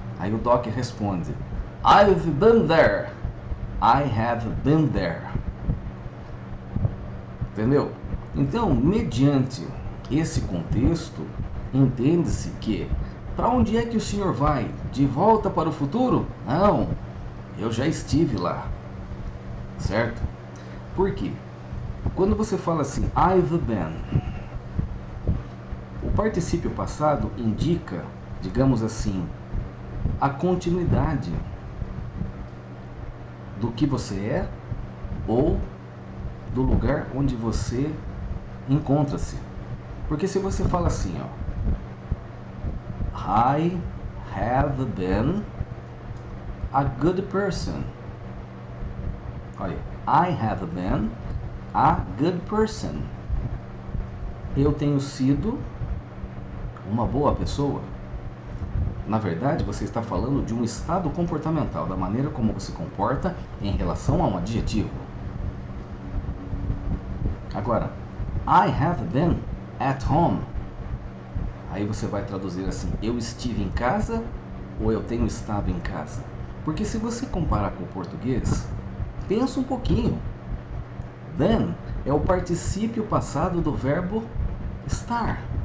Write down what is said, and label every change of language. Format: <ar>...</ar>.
<pt>Aí o Doc responde:</pt> <en>I've been there. I have been there.</en> <pt>Entendeu? Então, mediante esse contexto, entende-se que para onde é que o senhor vai? De volta para o futuro? Não, eu já estive lá. Certo? Por quê? Quando você fala assim,</pt> <en>I've been,</en> <pt>o particípio passado indica, digamos assim, a continuidade do que você é ou do lugar onde você encontra-se. Porque se você fala assim, ó,</pt> <en>I have been a good person.</en> <pt>Olha,</pt> <en>I have been a good person.</en> <pt>Eu tenho sido uma boa pessoa. Na verdade, você está falando de um estado comportamental, da maneira como você se comporta em relação a um adjetivo. Agora,</pt> <en>I have been at home.</en> <pt>Aí você vai traduzir assim: eu estive em casa ou eu tenho estado em casa. Porque se você comparar com o português, pensa um pouquinho. Been é o particípio passado do verbo estar.</pt>